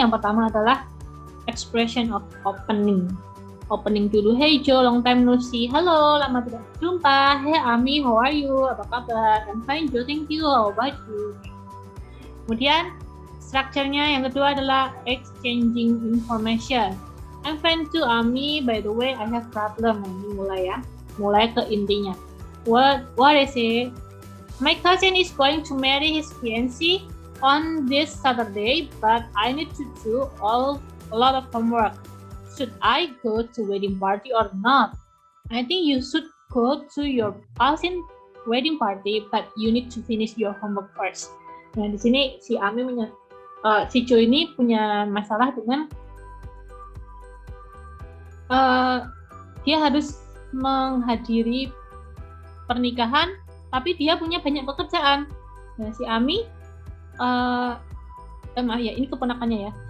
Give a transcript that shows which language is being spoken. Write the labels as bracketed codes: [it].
[id] Yang pertama adalah expression of opening. Opening dulu. [en] Hey Jo, long time no see. [id] Halo, lama tidak berjumpa. [en] Hey Ami, how are you? [id] Apa kabar? [en] I'm fine Jo, thank you. How about you? [id] Kemudian strukturnya yang kedua adalah exchanging information. [en] I'm fine too Ami, by the way I have problem. [id] Ini mulai ya. Mulai ke intinya. [en] What is it? My cousin is going to marry his fiancé on this Saturday, but I need to do a lot of homework. Should I go to wedding party or not? I think you should go to your cousin wedding party, but you need to finish your homework first. [id] Nah, di sini si si Jo ini punya masalah dengan dia harus menghadiri pernikahan, tapi dia punya banyak pekerjaan. Nah, si Ami maaf ya, ini keponakannya ya.